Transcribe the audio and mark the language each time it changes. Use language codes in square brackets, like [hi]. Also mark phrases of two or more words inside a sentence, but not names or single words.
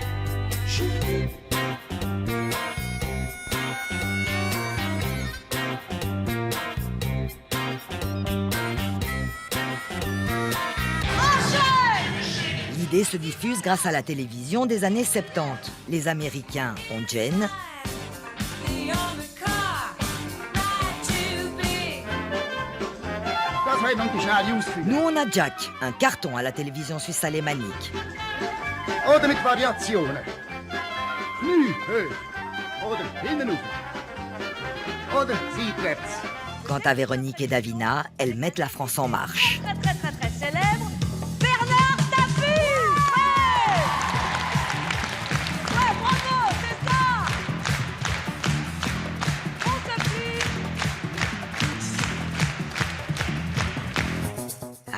[fr] L'idée se diffuse grâce à la télévision des années 70. Les Américains ont Jen. Nous, on a Jack, un carton à la télévision suisse alémanique. [de] Oder mit Variationen. Knie, Höhe. Oder hinten rauf. Oder seitwärts. [fr] Quant à Véronique et Davina, elles mettent la France en marche. Très célèbre, Bernard Tapie. Ouais, bravo, c'est ça. On s'appuie.